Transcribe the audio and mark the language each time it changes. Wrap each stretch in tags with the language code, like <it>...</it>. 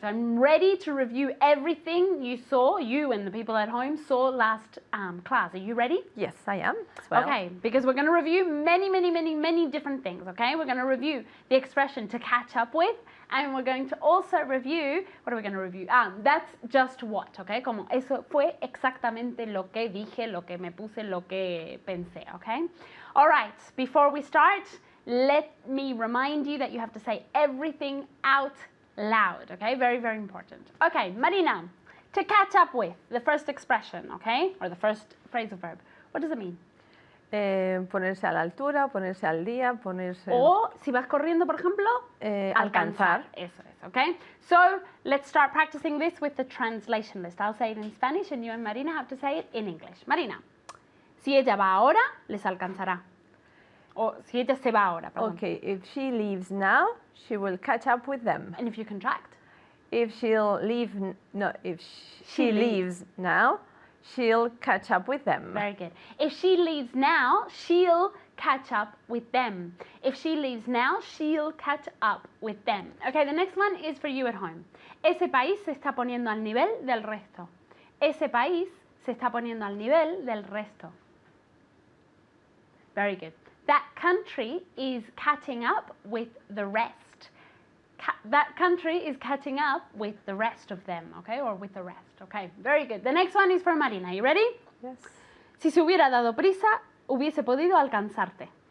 <en>I'm ready to review everything you and the people at home saw last class. Are you ready? Yes, I am as well. Okay, because we're going to review many different things, okay? We're going to review the expression to catch up with, and we're going to also review, what are we going to review? That's just what, okay?</en> <es>Como eso fue exactamente lo que dije, lo que me puse, lo que pensé, okay?</es> <en>All right, before we start, let me remind you that you have to say everything out loud, okay? Very, very important. Okay, Marina, to catch up with, the first expression, okay? Or the first phrasal verb. What does it mean?</en> <es>Ponerse a la altura, ponerse al día, ponerse... O, si vas corriendo, por ejemplo, alcanzar. Eso es, okay?</es> <en>So, let's start practicing this with the translation list. I'll say it in Spanish and you and Marina have to say it in English.</en> <es>Marina, si ella va ahora, les alcanzará. O si ella se va ahora, perdón.</es> <en>Okay, if she leaves now, she will catch up with them. And if you contract? If she'll leave, if she leaves now, she'll catch up with them. Very good. If she leaves now, she'll catch up with them. If she leaves now, she'll catch up with them. Okay, the next one is for you at home.</en> <es>Ese país se está poniendo al nivel del resto. Ese país se está poniendo al nivel del resto.</es> <en>Very good. That country is catching up with the rest. that country is catching up with the rest of them, okay? Or with the rest, okay? Very good. The next one is for Marina. You ready? Yes.</en> <es>Si se hubiera dado prisa, hubiese podido alcanzarte.</es>